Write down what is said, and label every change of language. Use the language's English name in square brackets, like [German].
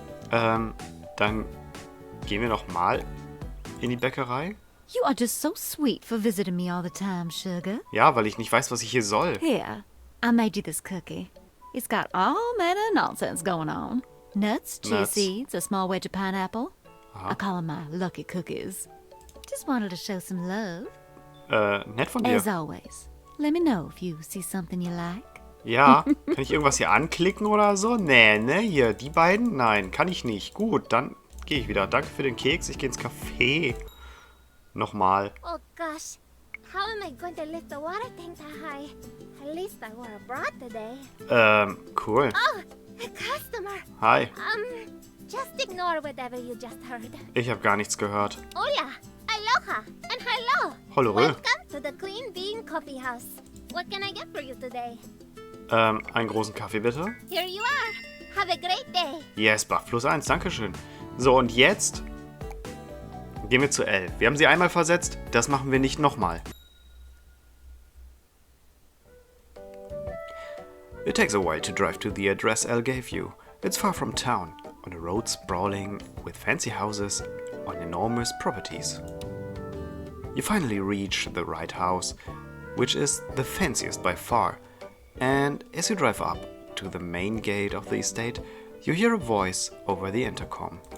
[German] Dann gehen wir noch mal in die Bäckerei. [English] You are just so sweet for visiting me all the time, sugar. [German] Ja, weil ich nicht weiß, was ich hier soll. [English] Here, I made you this cookie. It's got all manner of nonsense going on. Nuts, chia Nuts. seeds, a small wedge of pineapple. Aha. I call them my lucky cookies. Just wanted to show some love. [German] Nett von dir. [English] As always, let me know if you see something you like. [German] Ja, kann ich irgendwas hier anklicken oder so? Nee, ne? Hier, die beiden? Nein, kann ich nicht. Gut, dann gehe ich wieder. Danke für den Keks. Ich gehe ins Café. Nochmal. [English] Oh gosh, how am I going to lift the water tank that high? At least I wore a bra today. Cool. Oh, a customer. Hi. Just ignore whatever you just heard. [German] Ich habe gar nichts gehört. [Spanish] Hola, [English] aloha, and hello. [German] Hallo. [English] Welcome to the Queen Bean Coffee House. What can I get for you today? [German] Einen großen Kaffee bitte. [English] Here you are. Have a great day. Yes, [German] Buff +1, dankeschön. So, und jetzt gehen wir zu Elle. Wir haben sie einmal versetzt, das machen wir nicht nochmal. [English] It takes a while to drive to the address Elle gave you. It's far from town, on a road sprawling with fancy houses on enormous properties. You finally reach the right house, which is the fanciest by far, and as you drive up to the main gate of the estate, you hear a voice over the intercom.